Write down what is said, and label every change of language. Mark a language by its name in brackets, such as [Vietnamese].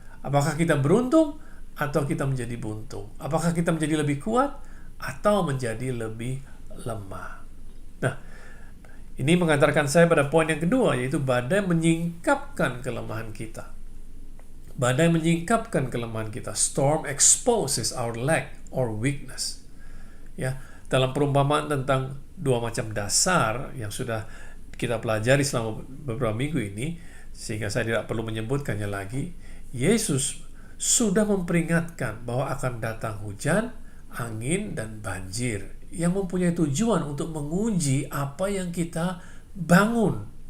[Indonesian] Apakah kita beruntung atau kita menjadi buntung? Apakah kita menjadi lebih kuat atau menjadi lebih lemah? Nah, ini mengantarkan saya pada poin yang kedua, yaitu badai menyingkapkan kelemahan kita. Badai menyingkapkan kelemahan kita. [English] Storm exposes our lack or weakness. [Indonesian] Ya, dalam perumpamaan tentang dua macam dasar yang sudah kita pelajari selama beberapa minggu ini, sehingga saya tidak perlu menyebutkannya lagi, Yesus sudah memperingatkan bahwa akan datang hujan, angin, dan banjir yang mempunyai tujuan untuk menguji apa yang kita bangun.